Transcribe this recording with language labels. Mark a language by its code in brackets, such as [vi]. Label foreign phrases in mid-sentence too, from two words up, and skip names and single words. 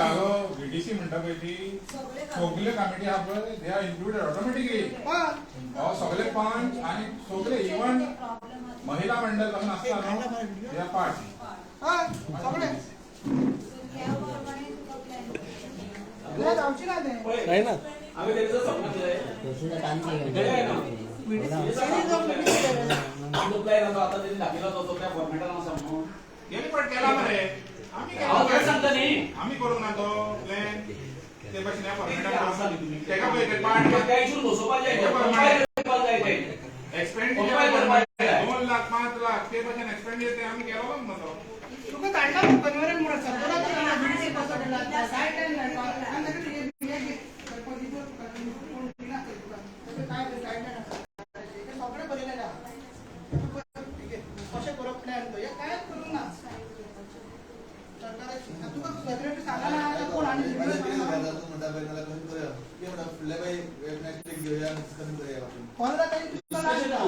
[kok] जालो बीडीसी म्हणटा पळय ती सगळे कमिटी आहा पळय [en] they are included automatically [kok] हो सगळे पंच आनी सगळे इवन महिला मंडळ पासून आसता न्हू [en] they are part [kok] हय सगळे नाही जावची ना ते नाही ना आम्ही त्याचं समजलंय जो प्लॅन होता आता त्यांनी दाखवला होता त्या फॉर्मॅटान आसा म्हणून गेली पण केला मरे आम्ही हांव काय सांगता न्ही आम्ही करूंक ना तो प्लॅन ते भाशेन ह्या फॉर्मेटान आसा न्ही तुमी तेका पळय ते पार्ट त्या इशून बसोवपाक जाय कंपायल करपाक जाय ते एक्सपेंड कंपायल करपाक जाय 2 लाख 5 लाख ते भाशेन एक्सपेंड ते आम्ही केलो मग तो तुका काढला मग कन्व्हरन म्हणून सरकारला बीडीसी कसं दिला गाईडलाईन नाही आणि त्याकडे काय गाईडलाईन सगळे बरयलेले आहा कशें करप प्लॅन तो हे कांयच करूंक ना सरकाराची तुका सेक्रेटरी सांगला ना कोण आनी म्हणटा पळय नाल्यार कशें करया ते म्हणटा फुडल्या बाई [en] next week [kok] घेवया डिस्कशन करया 15 तारीख तुका लास्ट ना